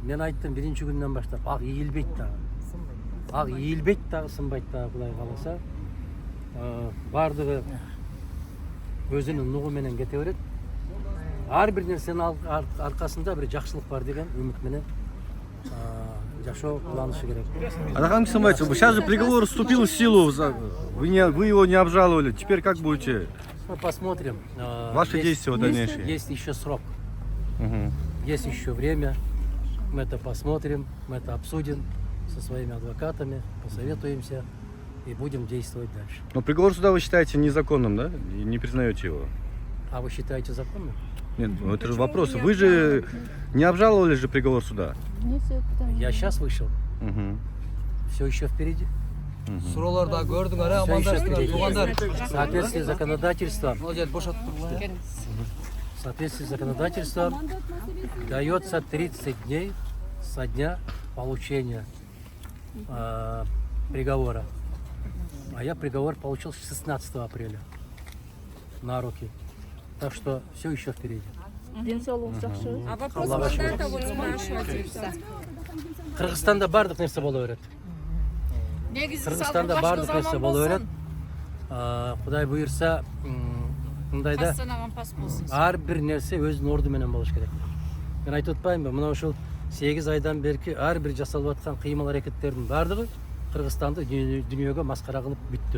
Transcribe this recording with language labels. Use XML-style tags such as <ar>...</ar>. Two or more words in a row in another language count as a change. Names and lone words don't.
<ky>Мен айттым биринчи күндөн баштап ак ийилбейт дагы. Ак ийилбейт дагы, сынбайт дагы, Кудай кааласа. Бардыгы өзүнүн нугу менен кете берет. Ар бир нерсенин аркасында бир жакшылык бар деген үмүт менен жашоо кылынышы керек.</ky> <ru>Адахан Кисимбаевич, сейчас же приговор вступил в силу. Вы его не обжаловали. Теперь как будете? Мы посмотрим. Ваши действия дальнейшие. Есть еще срок. Угу. Есть еще время. Мы это посмотрим, мы это обсудим со своими адвокатами, посоветуемся и будем действовать дальше. Но приговор суда вы считаете незаконным, да? И не признаете его? А вы считаете законным? Нет, ну это же вопрос. Вы же не обжаловали же приговор суда? Я сейчас вышел. Угу. Все еще впереди.</ru> <ky>Сураларда көрдүң, ара</ky> <ru>Все еще</ru> <ky>амандаштыңар,</ky> <ru>впереди.</ru> <ky>туугандар.</ky> <ru>В соответствии с законодательством,</ru> <ky>Ол жерди бошотуп туруңуз.</ky> <ru>в соответствии с законодательством дается 30 дней со дня получения приговора. А я приговор получил 16 апреля на руки. Так что все еще впереди. А вопрос Аллах мандата вот спрашивается.</ru> <ky>Кыргызстанда бардык нерсе боло берет. Кыргызстанда бардык нерсе боло берет. Кудай буйрса, мындайда ар бир нерсе өзүнүн орду менен болуш керек. Мен айтып атпаймынбы, мына ушул 8 айдан берки ар бир жасалып аткан кыймыл аракеттердин бардыгы Кыргызстанды дүйнөгө маскара кылып бүттү.</ky>